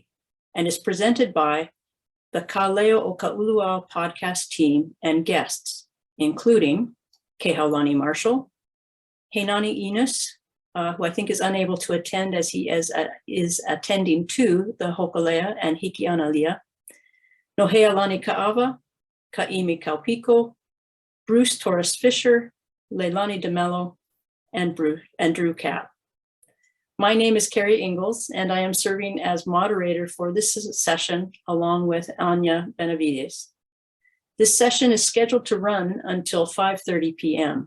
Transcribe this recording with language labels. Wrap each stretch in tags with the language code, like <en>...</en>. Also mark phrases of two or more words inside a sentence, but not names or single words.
<en>and is presented by the Ka Leo o ka Uluau Podcast Team and guests, including Kēhaulani Marshall, Henani Enos, who I think is unable to attend as he is attending to the Hokalea and Hikianalia, Nohealani Kaʻawa, Kaʻimi Kaupiko, Bruce Torres Fischer, Leilani DeMello, and Drew Kapp. My name is Carrie Ingalls, and I am serving as moderator for this session along with Anya Benavides. This session is scheduled to run until 5:30 p.m.</en>